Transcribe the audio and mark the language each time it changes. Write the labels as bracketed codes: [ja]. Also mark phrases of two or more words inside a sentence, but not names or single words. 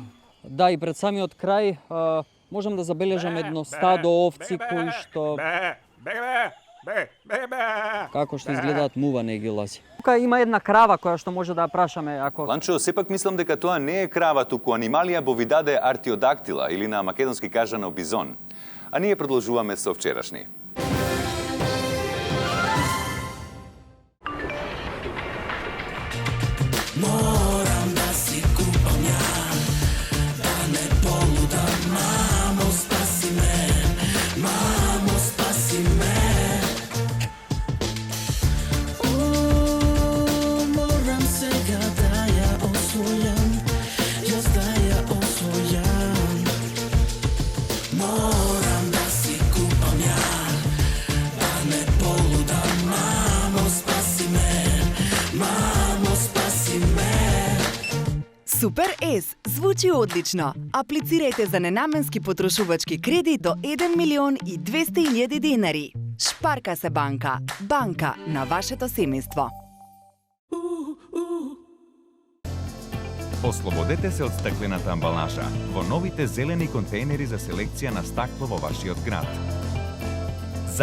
[mk] Да, и пред самиот крај можам да забележам едно стадо овци кои што како што изгледаат мува не ги ласи. Тука има една крава која што може да ја прашаме ако Ланчо, сепак мислам дека тоа не е крава, туку анималија бовидаде артиодактила или на македонски кажано бизон. А ние продолжуваме со вчерашни. Морам да си купам ја, да не полудам, мамо спаси ме, мамо спаси ме. Морам сега да ја освојам, да ја освојам. Морам да си купам ја, да не полудам, мамо спаси ме, мамо спаси ме. Супер С звучи одлично. Аплицирајте за ненamenски потрошувачки кредит до 1.200.000 денари. Шпарка се банка. Банка на вашето семејство. Ослободете се од стеклената амбалажа во новите зелени контейнери за селекција на стакло во вашиот град.